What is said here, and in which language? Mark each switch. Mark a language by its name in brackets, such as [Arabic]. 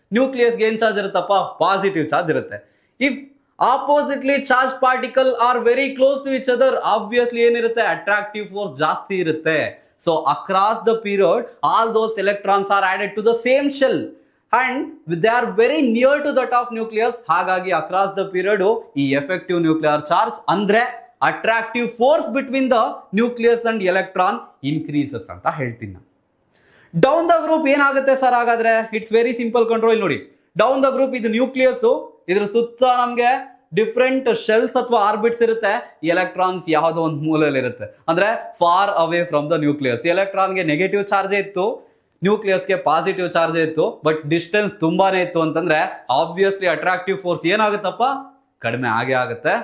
[Kannada] ನ್ಯೂಕ್ಲಿಯಸ್ಗೆ ಏನ್ charge ಇರುತ್ತಪ್ಪ, positive charge ಇರುತ್ತೆ. [English] if oppositely charge particle are very close to each other, [Kannada] obviously ಏನಿರುತ್ತೆ, attractive force ಜಾಸ್ತಿ ಇರುತ್ತೆ. [English] So across the period all those electrons are added to the same shell and they are very near to that of nucleus. ಹಾಗಾಗಿ across the period ಈ effective nuclear charge ಅಂದ್ರೆ attractive force between the nucleus and electron increases [Kannada] ಅಂತ ಹೇಳ್ತೀನಿ ನಾನು. Down the group ಏನಾಗುತ್ತೆ sir ಹಾಗಾದ್ರೆ? [English] It's very simple control. [Kannada] ನೋಡಿ, down the group ಇದು ನ್ಯೂಕ್ಲಿಯಸ್, ಇದ್ರ ಸುತ್ತ ನಮ್ಗೆ ಡಿಫ್ರೆಂಟ್ ಶೆಲ್ಸ್ ಅಥವಾ ಆರ್ಬಿಟ್ಸ್ ಇರುತ್ತೆ, ಎಲೆಕ್ಟ್ರಾನ್ಸ್ ಯಾವುದೋ ಒಂದು ಮೂಲೆಯಲ್ಲಿ ಇರುತ್ತೆ, ಅಂದ್ರೆ far away from the nucleus. ಎಲೆಕ್ಟ್ರಾನ್ಗೆ negative charge ಇತ್ತು, ನ್ಯೂಕ್ಲಿಯಸ್ಗೆ ಪಾಸಿಟಿವ್ ಚಾರ್ಜ್ ಇತ್ತು, ಬಟ್ ಡಿಸ್ಟೆನ್ಸ್ ತುಂಬಾನೇ ಇತ್ತು ಅಂತಂದ್ರೆ ಆಬ್ವಿಯಸ್ಲಿ ಅಟ್ರಾಕ್ಟಿವ್ ಫೋರ್ಸ್ ಏನಾಗುತ್ತಪ್ಪ, ಕಡಿಮೆ ಆಗೇ ಆಗುತ್ತೆ.